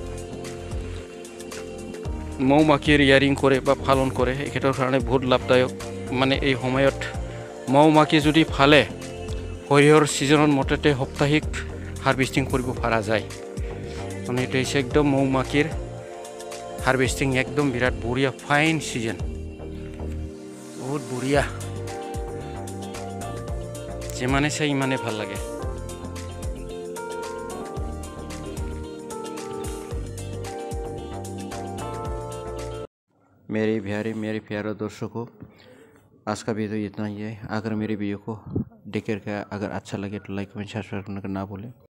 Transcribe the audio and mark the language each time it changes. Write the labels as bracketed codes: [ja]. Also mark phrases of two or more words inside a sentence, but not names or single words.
[as] মৌমাখিৰ ইয়াৰিং কৰে বা পালন কৰে এখেতৰ কাৰণে বহুত লাভদায়ক মানে এই সময়ত মৌমাখি যদি ফালে সৰিয়হৰ ছিজনত মুঠতে সাপ্তাহিক হাৰ্ভেষ্টিং কৰিব পৰা যায় মানে এইটো হৈছে একদম মৌমাখিৰ হাৰ্ভেষ্টিং একদম বিৰাট বঢ়িয়া [en] fine season [as] বহুত বঢ়িয়া যিমানে চাই ইমানে ভাল লাগে [hi] मेरे प्यारे दर्शकों आज का वीडियो इतना ही है अगर मेरे वीडियो को देख कर अगर अच्छा लगे तो [en] like comment subscribe [hi] करना ना भूलें